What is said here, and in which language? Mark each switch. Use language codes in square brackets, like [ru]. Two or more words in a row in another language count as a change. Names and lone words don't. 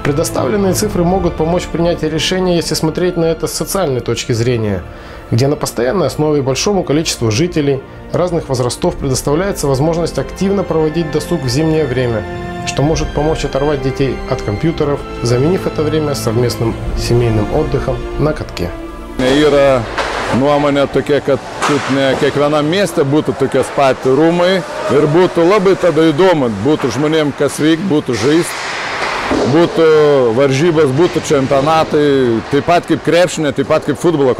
[ru] Предоставленные цифры могут помочь в принятии решения, если смотреть на это с социальной точки зрения, где на постоянной основе большому количеству жителей разных возрастов предоставляется возможность активно проводить досуг в зимнее время, что может помочь оторвать детей от компьютеров, заменив это время совместным семейным отдыхом на катке. [lt] Yra nuomonė tokia, kad ne kiekvienam mieste būtų tokie pat rūmai ir būtų labai tada įdomu, būtų žmonėm kas veikti, būtų žaisti, būtų varžybos, būtų čempionatai, taip pat kaip krepšinė, taip pat kaip futbolo.